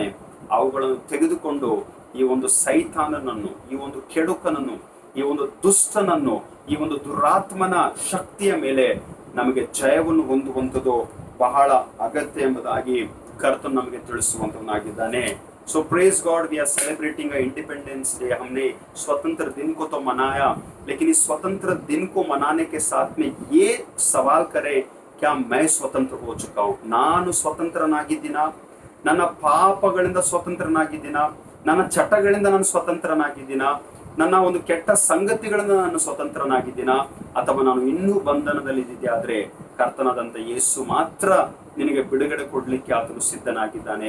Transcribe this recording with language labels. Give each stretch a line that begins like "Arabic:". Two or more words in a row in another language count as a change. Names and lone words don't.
Kannada: ಅವುಗಳನ್ನು ತೆಗೆದುಕೊಂಡು ಈ ಒಂದು ಸೈತಾನನನ್ನು, ಈ ಒಂದು ಕೆಡುಕನನ್ನು, ಈ ಒಂದು ದುಷ್ಟನನ್ನು, ಈ ಒಂದು ದುರಾತ್ಮನ ಶಕ್ತಿಯ ಮೇಲೆ ನಮಗೆ ಜಯವನ್ನು ಹೊಂದುವಂಥದ್ದು ಬಹಳ ಅಗತ್ಯ ಎಂಬುದಾಗಿ ಕರ್ತನು ನಮಗೆ ತಿಳಿಸುವಂತವನಾಗಿದ್ದಾನೆ.
English: so praise God, we are celebrating Independence Day.
Hindi: हमने स्वतंत्र दिन को तो मनाया, लेकिन इस स्वतंत्र दिन को मनाने के साथ में ये सवाल करें, क्या मैं स्वतंत्र हो चुका हूँ?
Kannada: ನಾನು ಸ್ವತಂತ್ರನಾಗಿದ್ದೀನಾ? ನನ್ನ ಪಾಪಗಳಿಂದ ಸ್ವತಂತ್ರನಾಗಿದ್ದೀನಾ? ನನ್ನ ಚಟಗಳಿಂದ ನಾನು ಸ್ವತಂತ್ರನಾಗಿದ್ದೀನಾ? ನನ್ನ ಒಂದು ಕೆಟ್ಟ ಸಂಗತಿಗಳಿಂದ ನಾನು ಸ್ವತಂತ್ರನಾಗಿದ್ದೀನಾ? ಅಥವಾ ನಾನು ಇನ್ನೂ ಬಂಧನದಲ್ಲಿದ್ದೆ ಆದ್ರೆ ಕರ್ತನಾದಂತ ಯೇಸು ಮಾತ್ರ ನಿನಗೆ ಬಿಡುಗಡೆ ಕೊಡ್ಲಿಕ್ಕೆ ಆತನು ಸಿದ್ಧನಾಗಿದ್ದಾನೆ.